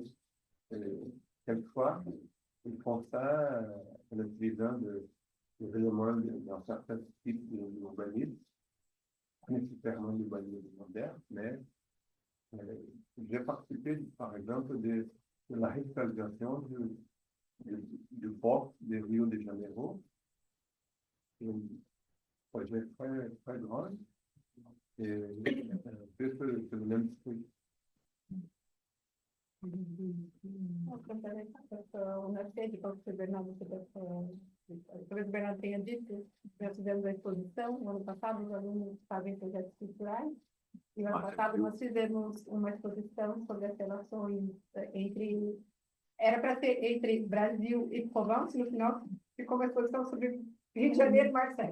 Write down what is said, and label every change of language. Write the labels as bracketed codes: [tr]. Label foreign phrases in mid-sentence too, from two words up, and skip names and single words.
[fr] Quelquefois, ils font ça en utilisant des éléments dans certains types d'urbanisme, nécessairement l'urbanisme moderne, mais j'ai participé, par exemple, de la revitalisation du port de Rio de Janeiro. Um projet très grand. [pt] Et pelo menos foi. O Mercedes, como o Bernardo talvez o Bernardo tenha dito, nós fizemos a exposição, no ano passado os alunos fazem projetos culturais, e no ano passado nós fizemos uma exposição sobre as relações entre, era para ser entre Brasil e Provence, no final ficou uma exposição sobre Rio de Janeiro e Marseille.